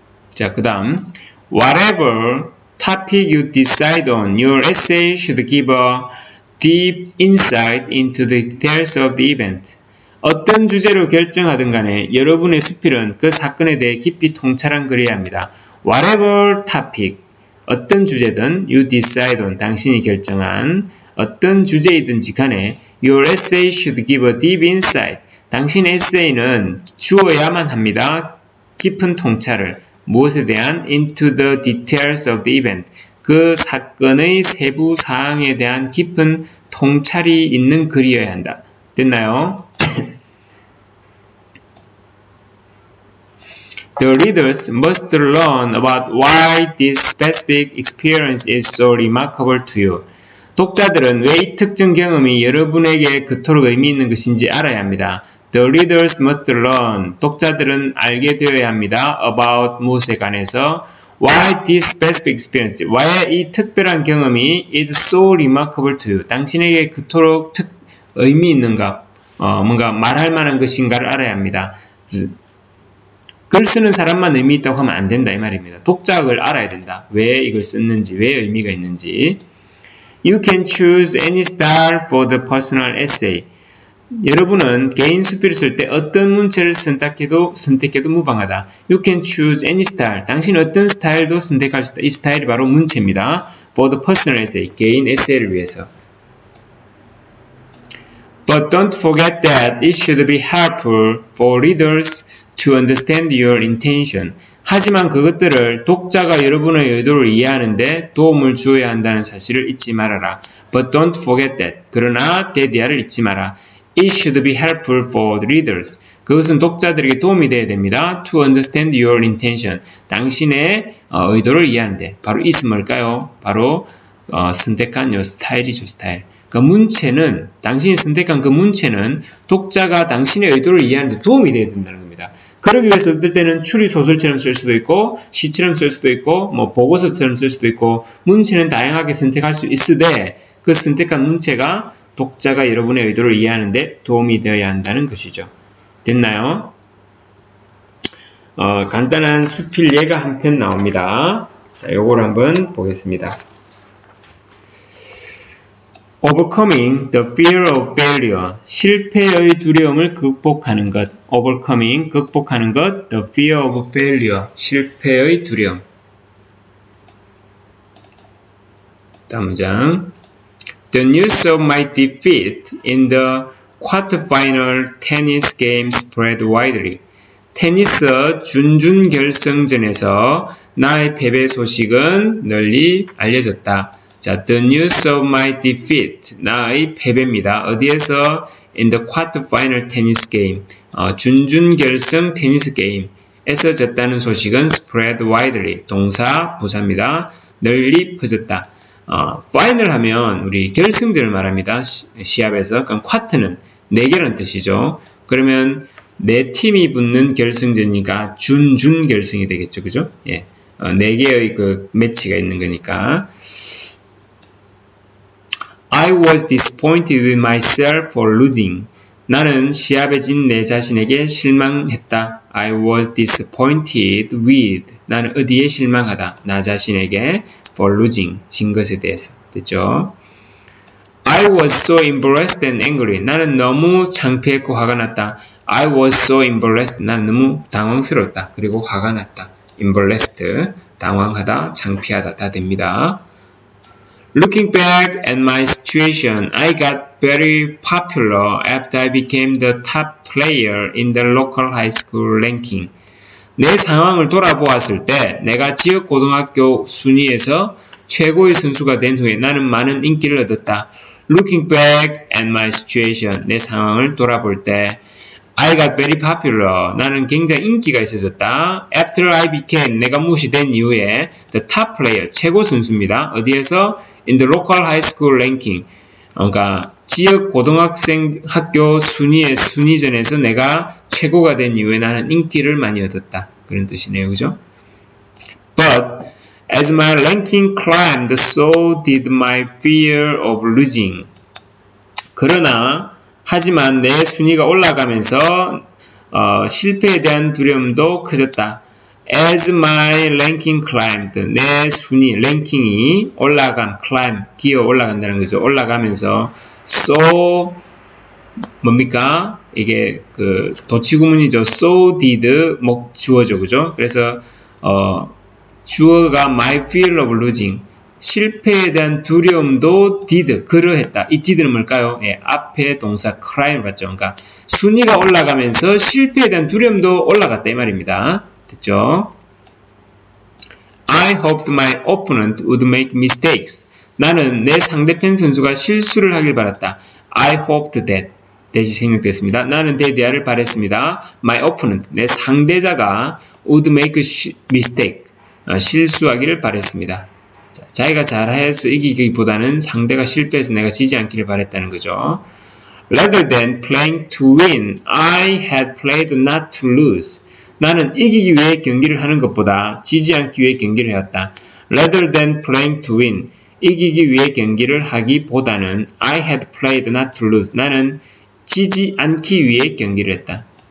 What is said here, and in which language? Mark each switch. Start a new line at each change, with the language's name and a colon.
Korean: 자, 그 다음
English: Whatever topic you decide on, your essay should give a deep insight into the details of the event.
Korean: 어떤 주제로 결정하든 간에 여러분의 수필은 그 사건에 대해 깊이 통찰한 글이어야 합니다.
English: Whatever topic,
Korean: 어떤 주제든
English: you decide on,
Korean: 당신이 결정한 어떤 주제이든지 간에
English: your essay should give a deep insight,
Korean: 당신의 에세이는 주어야만 합니다. 깊은 통찰을, 무엇에 대한
English: into the details of the event,
Korean: 그 사건의 세부 사항에 대한 깊은 통찰이 있는 글이어야 한다. 됐나요?
English: The readers must learn about why this specific experience is so remarkable to you.
Korean: 독자들은 왜 이 특정 경험이 여러분에게 그토록 의미 있는 것인지 알아야 합니다.
English: The readers must learn.
Korean: 독자들은 알게 되어야 합니다.
English: About
Korean: 무엇에 관해서
English: why this specific experience.
Korean: 왜 이 특별한 경험이
English: is so remarkable to you.
Korean: 당신에게 그토록 의미 있는가, 뭔가 말할 만한 것인가를 알아야 합니다. 글 쓰는 사람만 의미 있다고 하면 안 된다 이 말입니다. 독자를 알아야 된다. 왜 이걸 썼는지, 왜 의미가 있는지.
English: You can choose any style for the personal essay.
Korean: 여러분은 개인 수필을 쓸 때 어떤 문체를 선택해도 무방하다.
English: You can choose any style.
Korean: 당신 어떤 스타일도 선택할 수 있다. 이 스타일이 바로 문체입니다.
English: For the personal essay.
Korean: 개인 에세이를 위해서.
English: But don't forget that it should be helpful for readers to understand your intention.
Korean: 하지만 그것들을 독자가 여러분의 의도를 이해하는데 도움을 주어야 한다는 사실을 잊지 말아라.
English: But don't forget that.
Korean: 그러나 대디아를 잊지 마라.
English: It should be helpful for the readers.
Korean: 그것은 독자들에게 도움이 되어야 됩니다.
English: To understand your intention.
Korean: 당신의 의도를 이해하는데. 바로 이것은 뭘까요? 바로 선택한 요 스타일이죠, 스타일. 그 문체는, 당신이 선택한 그 문체는 독자가 당신의 의도를 이해하는데 도움이 되어야 된다는 겁니다. 그러기 위해서 쓸 때는 추리 소설처럼 쓸 수도 있고, 시처럼 쓸 수도 있고, 보고서처럼 쓸 수도 있고, 문체는 다양하게 선택할 수 있으되, 그 선택한 문체가 독자가 여러분의 의도를 이해하는데 도움이 되어야 한다는 것이죠. 됐나요? 간단한 수필 예가 한 편 나옵니다. 자, 요걸 한번 보겠습니다.
English: Overcoming the fear of failure.
Korean: 실패의 두려움을 극복하는 것. Overcoming, 극복하는 것.
English: The fear of failure.
Korean: 실패의 두려움. 다음 문장.
English: The news of my defeat in the quarterfinal tennis game spread widely.
Korean: 테니스 준준 결승전에서 나의 패배 소식은 널리 알려졌다.
English: 자, the news of my defeat,
Korean: 나의 패배입니다. 어디에서?
English: In the quarterfinal tennis game,
Korean: 준준 결승 테니스 게임에서 졌다는 소식은
English: spread widely,
Korean: 동사 부사입니다. 널리 퍼졌다. final 하면 우리 결승전을 말합니다. 시합에서. 그럼 quarter는 4개라는 뜻이죠. 그러면 4팀이 붙는 결승전이니까 준준 결승이 되겠죠. 그죠? 예. 4개의 그 매치가 있는 거니까.
English: I was disappointed with myself for losing.
Korean: 나는 시합에 진 내 자신에게 실망했다.
English: I was disappointed with.
Korean: 나는 어디에 실망하다. 나 자신에게
English: for losing.
Korean: 진 것에 대해서. 됐죠?
English: I was so embarrassed and angry.
Korean: 나는 너무 창피했고 화가 났다.
English: I was so embarrassed.
Korean: 나는 너무 당황스러웠다. 그리고 화가 났다. embarrassed. 당황하다, 창피하다. 다 됩니다.
English: Looking back at my situation, I got very popular after I became the top player in the local high school ranking.
Korean: 내 상황을 돌아보았을 때 내가 지역 고등학교 순위에서 최고의 선수가 된 후에 나는 많은 인기를 얻었다.
English: Looking back at my situation,
Korean: 내 상황을 돌아볼 때
English: I got very popular.
Korean: 나는 굉장히 인기가 있어졌다.
English: After I became,
Korean: 내가 무시된 이후에
English: the top player,
Korean: 최고 선수입니다. 어디에서?
English: In the local high school ranking.
Korean: 그러니까 지역 고등학생 학교 순위전에서 내가 최고가 된 이후에 나는 인기를 많이 얻었다. 그런 뜻이네요. 그죠?
English: But as my ranking climbed, so did my fear of losing.
Korean: 그러나 하지만 내 순위가 올라가면서 실패에 대한 두려움도 커졌다.
English: As my ranking climbed,
Korean: 내 순위, 랭킹이 climb, 기어 올라간다는 거죠. 올라가면서 so 뭡니까? 이게 그 도치구문이죠.
English: So did
Korean: 주어죠, 그죠? 그래서 주어가 my fear of losing. 실패에 대한 두려움도 did, 그러했다. 이 did는 뭘까요? 예, 앞에 동사 climb 봤죠? 그러니까 순위가 올라가면서 실패에 대한 두려움도 올라갔다 이 말입니다. 됐죠?
English: I hoped my opponent would make mistakes.
Korean: 나는 내 상대편 선수가 실수를 하길 바랐다.
English: I hoped that.
Korean: 대시 생략됐습니다. 나는 대대하를 바랬습니다.
English: My opponent,
Korean: 내 상대자가
English: would make mistake.
Korean: 실수하기를 바랬습니다. 자기가 잘해서 이기기보다는 상대가 실패해서 내가 지지 않기를 바랬다는 거죠.
English: Rather than playing to win, I had played not to lose.
Korean: 나는 이기기 위해 경기를 하는 것보다 지지 않기 위해 경기를 해왔다.
English: Rather than playing to win,
Korean: 이기기 위해 경기를 하기보다는
English: I had played not to lose.
Korean: 나는 지지 않기 위해 경기를 했다.